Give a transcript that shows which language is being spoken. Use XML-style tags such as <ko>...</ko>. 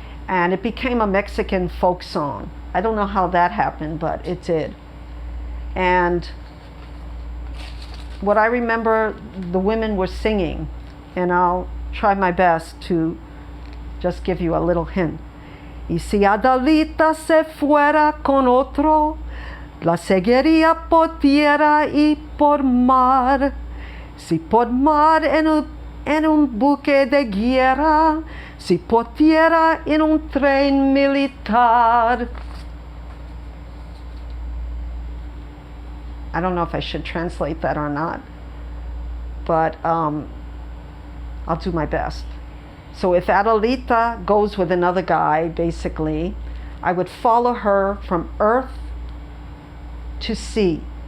<en>And it became a Mexican folk song. I don't know how that happened, but it did. And what I remember, the women were singing, and I'll try my best to just give you a little hint.</en> <es>Y si Adalita se fuera con otro, la seguiría por tierra y por mar. Si por mar en un buque de guerra, si por tierra en un tren militar.</es> <en>I don't know if I should translate that or not, but I'll do my best. So if Adalita goes with another guy, basically, I would follow her from earth to sea.</en>